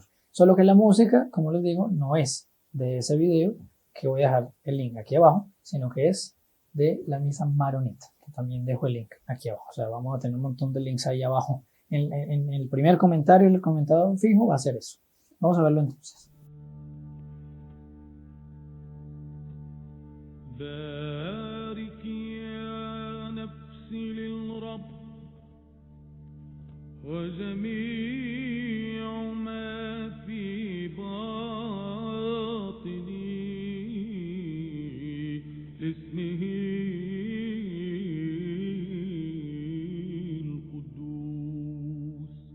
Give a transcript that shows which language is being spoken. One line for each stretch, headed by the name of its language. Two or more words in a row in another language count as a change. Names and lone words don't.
Spanish: Solo que la música, como les digo, no es de ese video, que voy a dejar el link aquí abajo, sino que es de la misa maronita, que también dejo el link aquí abajo. O sea, vamos a tener un montón de links ahí abajo. En el primer comentario, el comentado fijo va a ser eso. Vamos a verlo entonces.
Arabic: بارك يا نفسي للرب وجميع ما في باطني لاسمه القدوس.